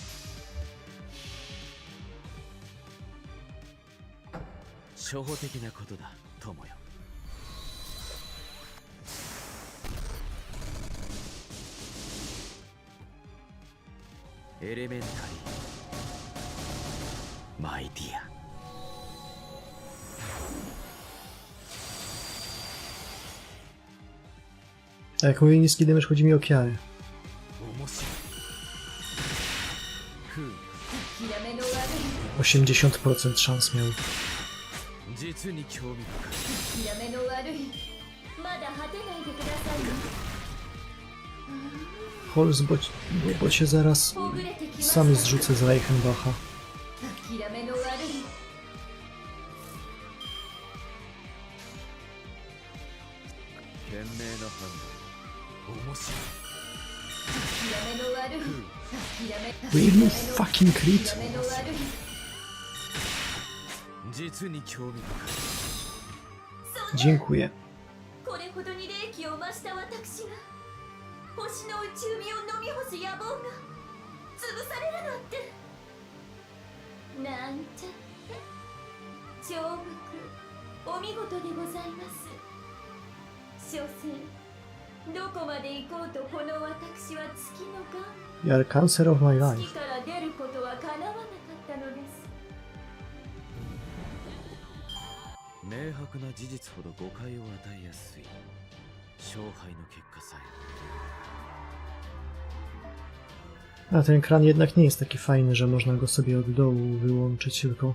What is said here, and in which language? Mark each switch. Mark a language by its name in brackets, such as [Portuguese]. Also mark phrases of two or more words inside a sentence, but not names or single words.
[Japanese] 初歩的なことだ友よ [English] Elementary my dear [Polish] A jak mówię niski damage, chodzi mi o Kiary. [Japanese] 面白いふう [Polish] 80% szans miał. [Japanese] 実に興味深い諦めの悪いまだ果てないでくださいね [Polish] Holz, bo cię zaraz [Japanese] ほぐれてきました [Polish] sam zrzucę z Reichenbacha. [Japanese] 諦めの悪い懸命な判断面白い諦めの悪い諦め [English] Really fucking crit? [Japanese] 諦めの悪い実に興味深い [Polish] Dziękuję. [Japanese] これほどに霊気を増した私が星の内海を飲み干す野望が潰されるなんてなんちゃって長福お見事でございます。所詮どこまで行こうとこの私は月のが [English] You are cancer of my [Japanese] 月 [English] life. [Japanese] から出ることは叶わなかったのです。明白な事実ほど誤解を与えやすい勝敗の結果さえ [Polish] A ten kran jednak nie jest taki fajny, że można go sobie od dołu wyłączyć tylko.